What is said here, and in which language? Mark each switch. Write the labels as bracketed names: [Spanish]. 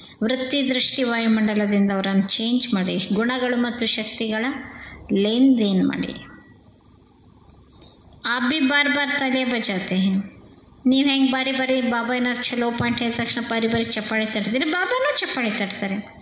[Kannada] ವೃತ್ತಿ ದೃಷ್ಟಿ ವಾಯುಮಂಡಲದಿಂದ ಅವರನ್ನು ಚೇಂಜ್ ಮಾಡಿ, ಗುಣಗಳು ಮತ್ತು ಶಕ್ತಿಗಳ ಲೇನ್ ದೇನ್ ಮಾಡಿ. [Hindi] आप भी बार बार तालियां बजाते हैं. [Kannada] ನೀವು ಹೆಂಗೆ ಬಾರಿ ಬಾಬಾ ಏನಾರು ಚಲೋ ಪಾಯಿಂಟ್ ಹೇಳಿದ ತಕ್ಷಣ ಬಾರಿ ಚಪ್ಪಾಳೆ ತಟ್ತೀರಿ, ಬಾಬಾನೂ ಚಪ್ಪಾಳೆ ತಟ್ತಾರೆ.